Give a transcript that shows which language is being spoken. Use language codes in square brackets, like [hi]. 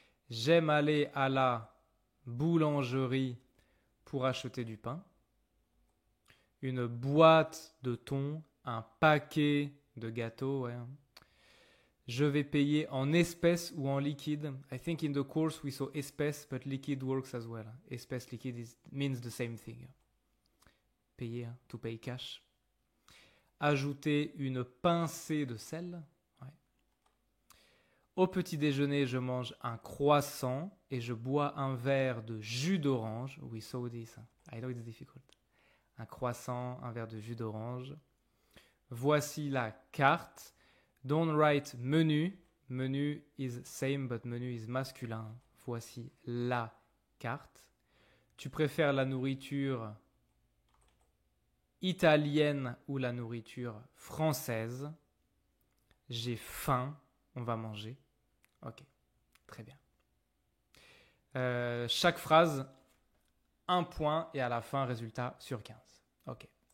[fr] J'aime aller à la boulangerie pour acheter du pain. Une boîte de thon, un paquet de gâteaux. Ouais. Je vais payer en espèces ou en liquide. [en] I think in the course we saw espèces, but liquid works as well. Espèce, liquide means the same thing. Payer, to pay cash. [fr] Ajouter une pincée de sel. Ouais. Au petit déjeuner, je mange un croissant et je bois un verre de jus d'orange. [en] We saw this. I know it's difficult. [fr] Un croissant, un verre de jus d'orange. Voici la carte. [en] Don't write menu. Menu is same, but menu is masculin. [fr] Voici la carte. Tu préfères la nourriture italienne ou la nourriture française? J'ai faim. On va manger. Ok, très bien. Chaque phrase, 1 point et à la fin, résultat sur 15. Ok.